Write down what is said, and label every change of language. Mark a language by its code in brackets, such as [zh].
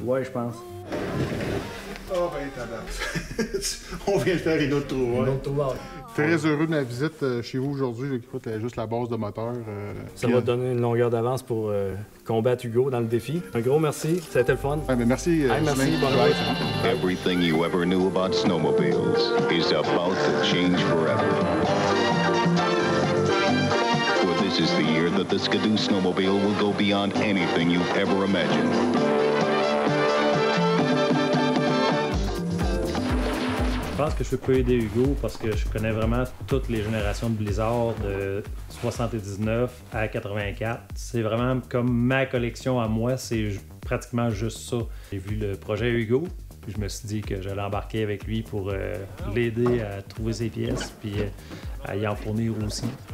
[fr] Ouais, je pense. Oh, ben, tabac. On vient de faire une autre trouvaille. Très heureux de ma visite chez vous aujourd'hui. Écoute, juste la base de moteur. Ça va te donner une longueur d'avance pour combattre Hugo dans le défi. Un gros merci, ça a été le fun. Ouais, mais merci. Merci, bonne journée. [en] Everything you ever knew about snowmobiles is about to change forever. This is the year that the Ski-Doo snowmobile will go beyond anything you've ever imagined. [fr] Je pense que je peux aider Hugo parce que je connais vraiment toutes les générations de Blizzard de 79 à 84. C'est vraiment comme ma collection à moi, c'est pratiquement juste ça. J'ai vu le projet Hugo, puis je me suis dit que j'allais embarquer avec lui pour l'aider à trouver ses pièces, puis à y en fournir aussi.